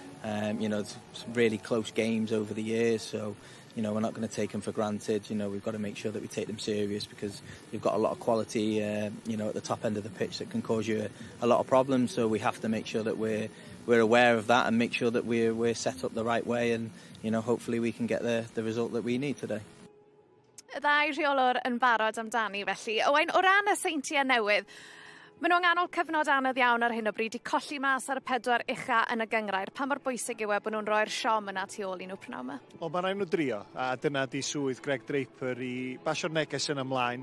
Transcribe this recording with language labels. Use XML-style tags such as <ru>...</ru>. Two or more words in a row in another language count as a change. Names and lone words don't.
<en>It's really close games over the years, so we're not going to take them for granted. We've got to make sure that we take them serious because you've got a lot of quality, at the top end of the pitch that can cause you a lot of problems. So we have to make sure that we're aware of that and make sure that we're set up the right way, and hopefully we can get the result that we need today.</en> <cy>Y ddau rheolwr yn barod amdani felly. Owain, o ran y seintiau newydd, maen nhw'n nghanol cyfnod anodd iawn ar hyn o bryd I colli mas ar y 4 ucha yn y gyngrair. Pa mor bwysig yw bod nhw'n rhoi'r siom yna tu ôl I nhw pnawn yma? O, mae'n rhaid nhw drio, a dyna di swydd Greg Draper I basio'r neges yn ymlaen.</cy>